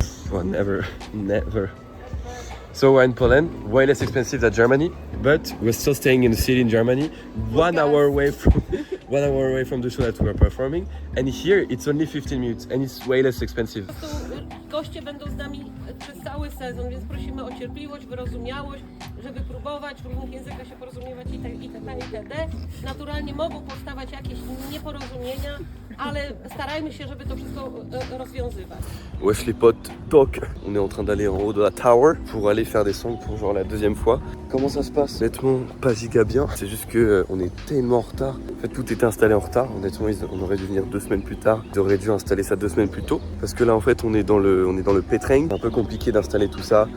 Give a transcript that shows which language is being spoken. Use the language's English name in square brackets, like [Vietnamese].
[English] Well, never. So we're in Poland, way less expensive than Germany, but we're still staying in the city in Germany, 1 hour away from the show that we're performing. And here it's only 15 minutes and it's way less expensive. [Polish] Goście będą z nami przez cały sezon, więc prosimy o cierpliwość, wyrozumiałość, żeby próbować w różnych językach się porozumiewać itd. Naturalnie mogą powstawać jakieś nieporozumienia, ale starajmy się, żeby to wszystko rozwiązywać. [French] Wesh les potes, toc. On est en train d'aller en haut de la tower pour aller faire des songs pour genre la deuxième fois. Comment ça se passe? Honnêtement, pas giga bien. C'est juste que on est tellement en retard. En fait, tout était installé en retard. Honnêtement, on aurait dû venir 2 semaines plus tard. Ils auraient dû installer ça 2 semaines plus tôt. Parce que là, en fait, on est dans le Pétring. C'est un peu compliqué d'installer tout ça.